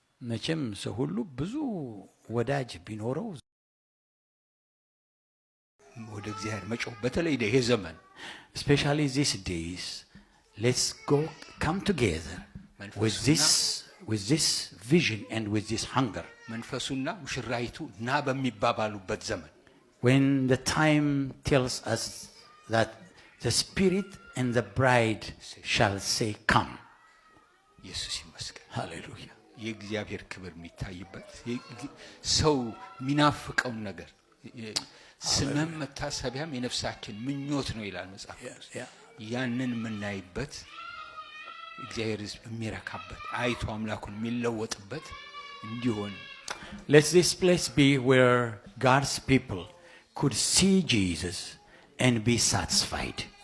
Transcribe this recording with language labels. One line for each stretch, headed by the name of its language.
Amharic: መቼም ሰው ሁሉ ብዙ ወዳጅ ቢኖረው ወደ እግዚአብሔር መጮህ በተለይ ይሄ ዘመን
English: especially these days, let's come together with this vision and with this hunger.
Amharic: መንፈሱና ሙሽራይቱ ና በሚባባሉበት ዘመን,
English: when the time tells us that the spirit and the bride shall say come.
Amharic: ኢየሱስ ይመስገን። ሃሌሉያ። የእግዚአብሔር ክብር የሚታይበት ሰው የሚናፍቀው ነገር ስምም መታሰቢያም የነፍሳችን ምኞት ነው ይላል መጽሐፍ ቅዱስ። ያንን የምናይበት እግዚአብሔር የሚረካበት አይቶ አምላኩን የሚለወጥበት እንዲሆን
English: let this place be where God's people could see Jesus and be satisfied.